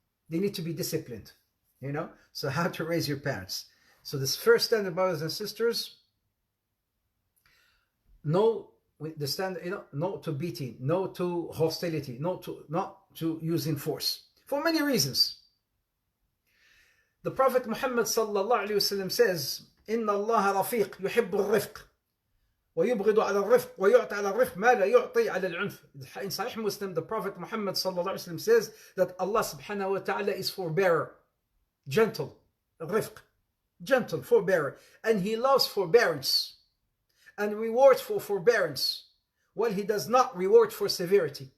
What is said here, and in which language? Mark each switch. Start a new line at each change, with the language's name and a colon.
English: They need to be disciplined, So how to raise your parents. So this first standard, brothers and sisters, no, the standard, no to beating, no to hostility, not to using force, for many reasons. The Prophet Muhammad sallallahu alaihi wasallam says,
Arabic: إن الله رفيق يحب الرفق ويبغض على الرفق ويعطي على الرفق ما لا يعطي على العنف.
English: In Sahih Muslim, the Prophet Muhammad sallallahu alaihi wasallam says that Allah subhanahu wa ta'ala is forbearer, gentle, rifq, gentle, forbearer, and He loves forbearance and rewards for forbearance, while He does not reward for severity.